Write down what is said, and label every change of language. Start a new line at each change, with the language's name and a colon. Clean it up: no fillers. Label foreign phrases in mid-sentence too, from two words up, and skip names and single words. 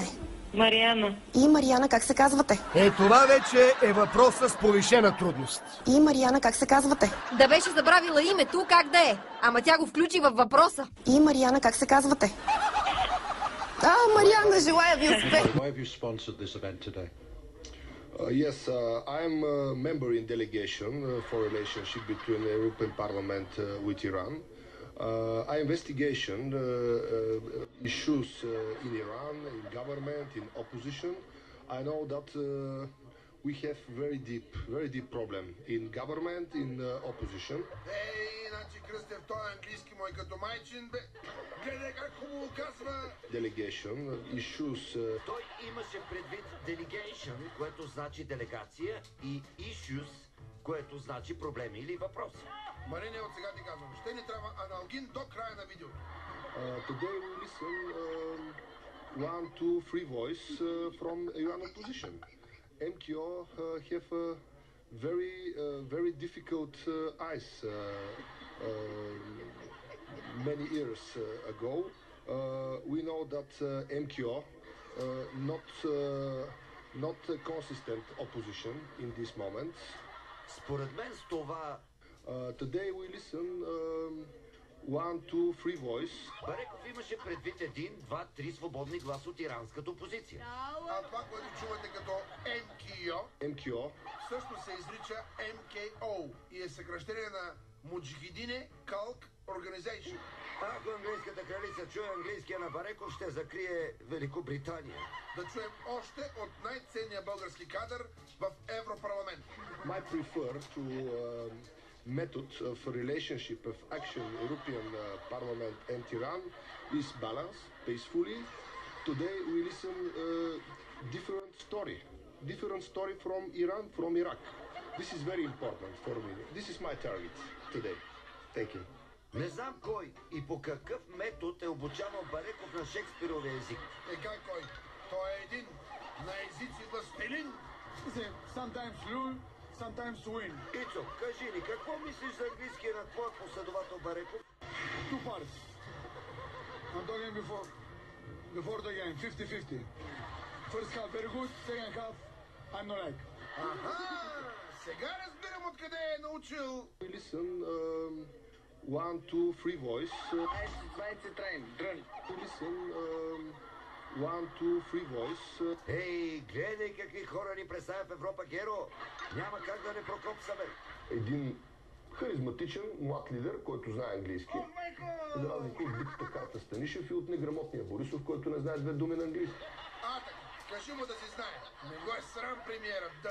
Bulgarian: Мариана. И Мариана, как се казвате? Е, това вече е въпрос с повишена трудност. И Мариана, как се казвате? Да беше забравила името, как да е. Ама тя го включи във въпроса. И Мариана, как се казвате? Мариана, желая ви успех!
English: Why have you sponsored this event today? Yes, I am a member in delegation for relationship between the European Parliament with Iran. I investigation issues in Iran, in government, in opposition. I know that we have very deep problem in government, in opposition.
Bulgarian: Значи Кръстев, той е английски мой като майчин, бе. Гледай как хубаво казва.
English: Delegation issues.
Bulgarian: Той имаше предвид delegation, което значи делегация, и issues, което значи проблеми или въпроси. Марине, от сега ти казвам, ще ни трябва аналгин до края на видеото.
English: Today we listen 1, 2, 3 voice from Iran opposition. MKO have a very difficult eyes many years ago. We know that MKO not a consistent opposition in this moment.
Bulgarian: Според мен с това
English: today we listen 1, 2, 3 voice.
Bulgarian: Бареков имаше предвид 1, 2, 3 свободни глас от иранската опозиция. А това, което чувате като MKO, всъщност се изрича MKO и е съкръщение на Муджахидине Калк Organization. Ако английската кралица чуе английския на Бареков, ще закрие Великобритания. Да чуем още от най-ценния български кадър в Европарламент.
English: I prefer to method of relationship of action European Parliament and Iran is balanced, peacefully. Today we listen different story. different story from Iran, from Iraq. This is very important for me. This is my target today. Thank you.
Bulgarian: Не знам кой и по какъв метод е обучавал Бареков на Шекспировия език. Как кой? Той е един на езици властелин.
English: Sometimes lose, sometimes win.
Bulgarian: Ицо, кажи ни, какво мислиш за английския на твоя последовател Бареков?
English: Two parts. I'm talking before the game, 50-50. First half very good, second half I'm not like.
Bulgarian: Аха! Сега разбирам откъде е научил.
English: Listen, 1, 2, 3 voice. Train, drone. Listen, 1, 2, 3 voice.
Bulgarian: Ей, гледай какви хора ни представя в Европа, Геро! Няма как да не прокопсаме. Един харизматичен млад лидер, който знае английски. За разлика от битата карта Станишев и от неграмотния Борисов, който не знае две думи на английски. Така, кажи му да си знае. Не го е срам премиера, да...